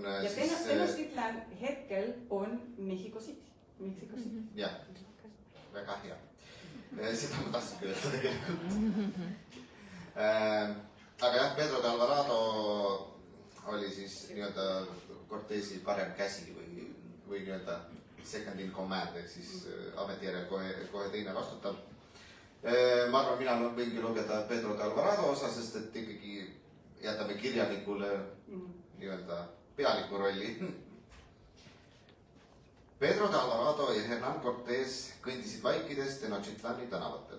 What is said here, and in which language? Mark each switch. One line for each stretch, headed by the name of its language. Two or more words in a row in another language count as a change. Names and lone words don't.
Estonian: ja Tenochtitlan hetkel on Mexico City. Jah, väga hea. Seda ma tahtsingi öelda tegelikult. Aga jah, Pedro de Alvarado oli siis nii-öelda Cortési parem käsi või nii-öelda
English: second in command,
Estonian: ehk siis ametijärel kohe teine vastutab. Ma arvan, mina võingi lugeda Pedro de Alvarado osa, sest et ikkagi jätame kirjanikule nii-öelda pealiku rolli. Pedro de Alvarado ja Hernán Cortés kõndisid vaikides Tenochtitlani tänavatel.